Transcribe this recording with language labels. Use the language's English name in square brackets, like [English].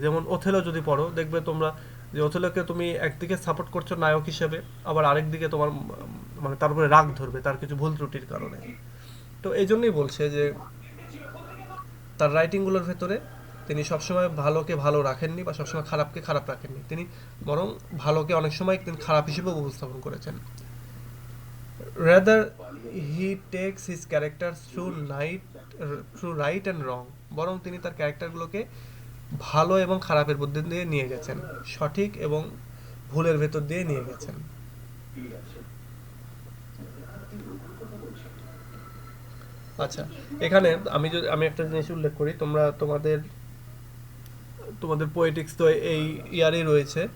[Bangla] যেমন ওথেলো যদি পড়ো, দেখবে তোমরা যে ওথেলোকে তুমি একদিকে সাপোর্ট করছো নায়ক হিসেবে, আবার আরেকদিকে তোমার তার উপরে রাগ ধরবে তার কিছু ভুল ত্রুটির কারণে। তো এই জন্যই বলছে যে তার রাইটিংগুলোর ভেতরে তিনি সবসময় ভালোকে ভালো রাখেননি বা সবসময় খারাপকে খারাপ রাখেননি, তিনি বরং ভালোকে অনেক সময় তিনি খারাপ হিসেবে উপস্থাপন করেছেন। [English] Rather, he takes his characters through right and wrong. [Bangla] বরং তিনি তার ক্যারেক্টারগুলোকে ভালো এবং খারাপের মধ্যে দিয়ে নিয়ে গেছেন, সঠিক এবং ভুলের ভেতর দিয়ে নিয়ে গেছেন। আচ্ছা, এখানে আমি একটা জিনিস উল্লেখ করি, তোমরা তোমাদের তোমাদের পোয়েটিক্স তো এই ইয়ারই রয়েছে।